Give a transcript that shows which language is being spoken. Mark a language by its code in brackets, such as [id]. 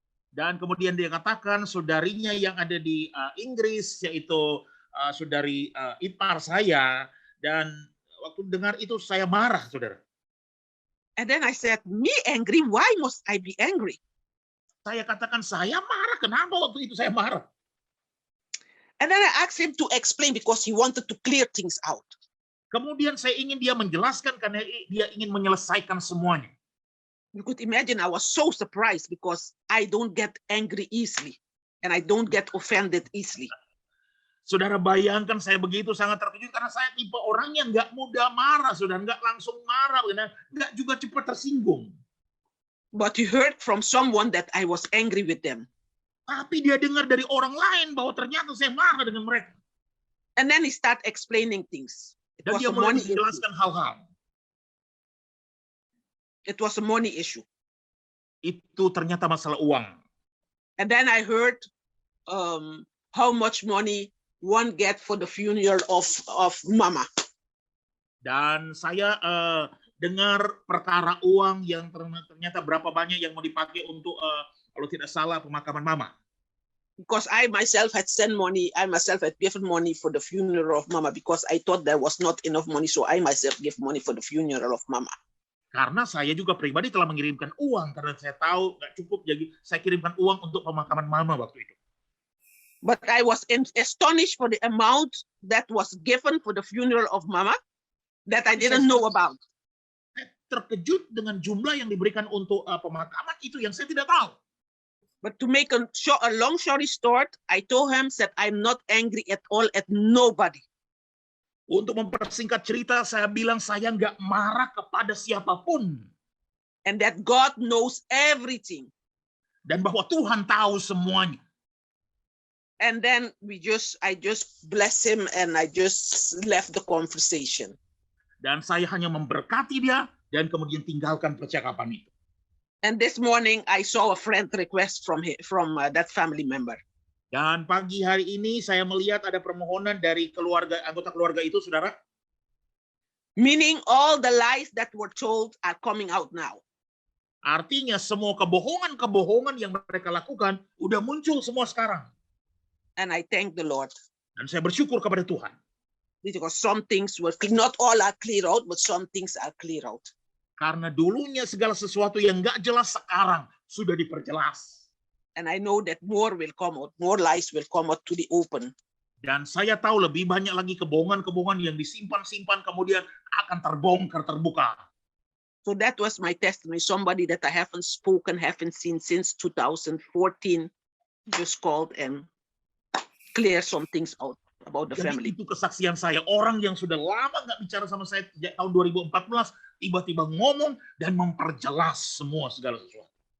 [id] Dan kemudian dia katakan saudarinya yang ada di Inggris, yaitu saudari ipar saya, dan waktu dengar itu saya marah, saudara. [en] And then I said, me angry? Why must I be angry? [id] Saya katakan saya marah. Kenapa waktu itu saya marah? [en] And then I asked him to explain because he wanted to clear things out. [id] Kemudian saya ingin dia menjelaskan karena dia ingin menyelesaikan semuanya. [en] You could imagine I was so surprised because I don't get angry easily and I don't get offended easily. [id] Saudara bayangkan saya begitu sangat terkejut karena saya tipe orang yang nggak mudah marah, saudara, nggak langsung marah, nggak juga cepat tersinggung. [en] But he heard from someone that I was angry with them. [id] Tapi dia dengar dari orang lain bahwa ternyata saya marah dengan mereka. [en] And then he started explaining things. [id] Dan dia mulai menjelaskan hal-hal. [en] It was a money issue. [id] Itu ternyata masalah uang. [en] And then I heard how much money one get for the funeral of Mama. [id] Dan saya dengar perkara uang yang ternyata berapa banyak yang mau dipakai untuk kalau tidak salah pemakaman Mama. [en] Because I myself had sent money, I myself had given money for the funeral of Mama because I thought there was not enough money, so I myself give money for the funeral of Mama. [id] Karena saya juga pribadi telah mengirimkan uang karena saya tahu nggak cukup, jadi saya kirimkan uang untuk pemakaman Mama waktu itu. [en] But I was astonished for the amount that was given for the funeral of Mama that I didn't know about. [id] Terkejut dengan jumlah yang diberikan untuk pemakaman itu yang saya tidak tahu. [en] But to make a long story short, I told him that I'm not angry at all at nobody. [id] Untuk mempersingkat cerita, saya bilang saya nggak marah kepada siapapun. [en] And that God knows everything. [id] Dan bahwa Tuhan tahu semuanya. [en] And then I just bless him and I just left the conversation. [id] Dan saya hanya memberkati dia dan kemudian tinggalkan percakapan itu. [en] And this morning I saw a friend request from that family member. [id] Dan pagi hari ini saya melihat ada permohonan dari anggota keluarga itu, saudara. [en] Meaning all the lies that were told are coming out now. [id] Artinya semua kebohongan yang mereka lakukan udah muncul semua sekarang. [en] And I thank the Lord. [id] Dan saya bersyukur kepada Tuhan. [en] Because some things were not all are clear out, but some things are clear out. [id] Karena dulunya segala sesuatu yang nggak jelas sekarang sudah diperjelas. [en] And I know that more will come out, more lies will come out to the open. [id] Dan saya tahu lebih banyak lagi kebohongan-kebohongan yang disimpan-simpan kemudian akan terbongkar, terbuka. [en] So that was my testimony. Somebody that I haven't seen since 2014 just called and clear some things out about the family. [id] Itu kesaksian saya. Orang yang sudah lama nggak bicara sama saya sejak tahun 2014 tiba-tiba ngomong dan memperjelas segala sesuatu.